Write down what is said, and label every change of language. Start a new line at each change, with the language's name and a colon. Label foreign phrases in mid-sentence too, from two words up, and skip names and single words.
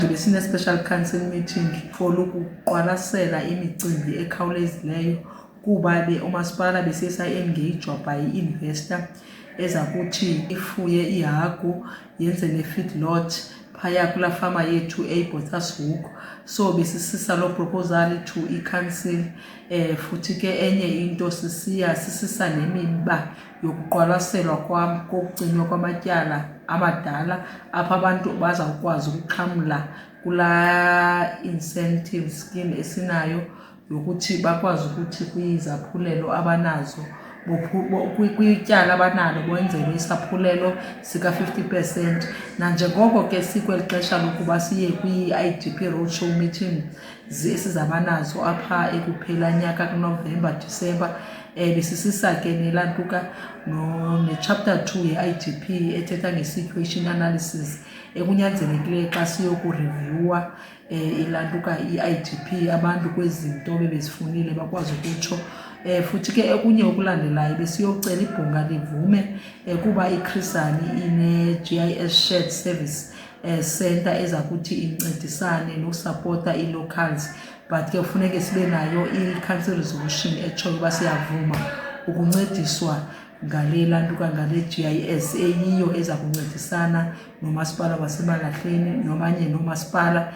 Xhosa: Besine
English: special council meeting
Xhosa: for ukuqwalasela imicimbi ekhawulezileyo kuba umasipala besesa
English: engage by investor
Xhosa: eza kuthi ifuye ihagu yenze ne feedlot phaya kula fama yethu eBothaville. So besisisa lo
English: proposal to
Xhosa: i-council futhi ke enye into sisisa nemiba yokuqwalaselwa kokucinywa kwamatyala amadala apha abantu bazawukwazi ukuxhamla kula
English: incentive scheme
Xhosa: esinayo yokuthi bakwazi ukuthi kwizaphulelo abanazo kwityala abanalo bonzelwe isaphulelo sika 50%. Nanjengoko ke sikweli xesha lokuba siye kwi-
English: IDP roadshow meeting
Xhosa: esizabanazo apha ekuphela nyaka kuNovember December, besisisa ke nelantuka ne-chapter 2 ye-IDP ethetha nge-
English: situation analysis
Xhosa: ekunyanzelekileyo xa siyokureviewa ilantuka i-IDP abantu kwezinto bebezifunile bakwazi ukutsho. Futhi ke okunye okulandelayo besiyocela ibhunga livume kuba iChrisani ine-GIS Shared Service Center eza kuthi incedisane nokusapota ii-locals, but ke kufuneke sibe nayo i-
English: council resolution
Xhosa: etshoyo uba siyavuma ukuncediswa ngale lantuka ngale GIS eyiyo eza kuncedisana nomasipala waseMalahleni nomanye nomasipala.